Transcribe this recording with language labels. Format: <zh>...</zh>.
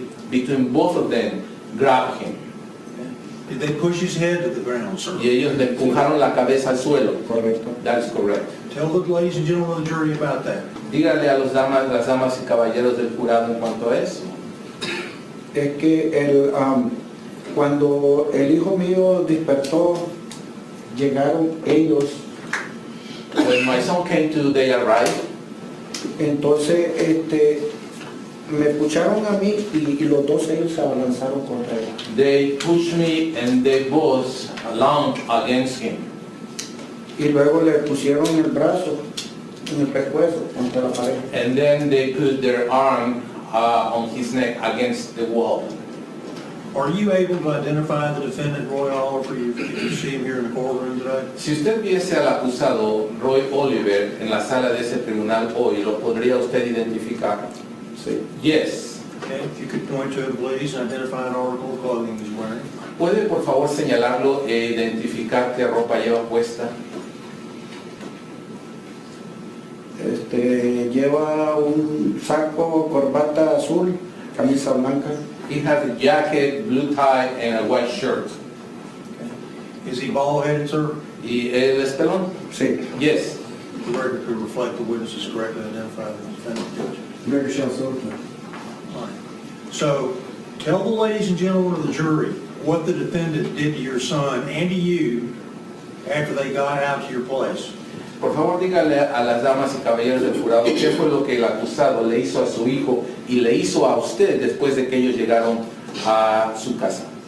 <en>Between both of them, grabbed him. Did they push his head to the ground, sir?</en> <es>Y ellos le empujaron la cabeza al suelo. Correcto.</es> <en>That is correct. Tell the ladies and gentlemen of the jury about that.</en> <es>Dígale a las damas y caballeros del jurado en cuanto a eso. Es que cuando el hijo mío despertó, llegaron ellos,</es> <en>When my son came to, they arrived.</en> <es>entonces me pucharon a mí y los dos ellos se abalanzaron contra él.</es> <en>They pushed me and they both lunged against him.</en> <es>Y luego le pusieron el brazo en el pescuezo contra la pared.</es> <en>And then they put their arm on his neck against the wall. Are you able to identify the defendant, Roy Oliver, if you see him here in the courtroom today?</en> <es>Si usted viese al acusado Roy Oliver en la sala de ese tribunal hoy, ¿lo podría usted identificar? Sí.</es> <en>Yes. Okay, if you could point to him, please, and identify an article of clothing he's wearing.</en> <es>¿Puede por favor señalarlo e identificar qué ropa lleva puesta? Lleva un saco, corbata azul, camisa blanca.</es> <en>He has a jacket, blue tie, and a white shirt. Is he bald-headed, sir?</en> <es>¿Y el espelón? Sí.</es> <en>Yes. The record could reflect the witnesses correctly identified as the defendant, Judge. Record shows so. All right. So, tell the ladies and gentlemen of the jury what the defendant did to your son and to you after they got out to your place.</en> <es>Por favor, dígale a las damas y caballeros del jurado qué fue lo que el acusado le hizo a su hijo y le hizo a usted después de que ellos llegaron a su casa.</es>